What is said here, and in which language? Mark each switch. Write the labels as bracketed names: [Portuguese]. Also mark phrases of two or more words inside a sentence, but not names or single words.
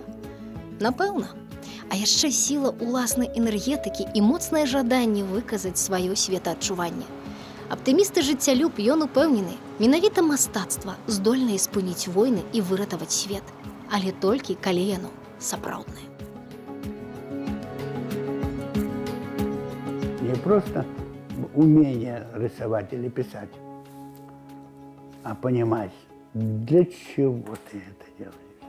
[Belarusian] Напэўна. А яшчэ сіла ўласнай энергетыкі і моцнае жаданне выказаць сваё светаадчуванне. Аптымісты жыццялюб, ён упэўнены, менавіта мастацтва здольнае спыніць войны і выратаваць свет, але толькі калі яно сапраўднае. [Russian] Не просто умение рисовать или писать, а понимать, для чего ты это делаешь.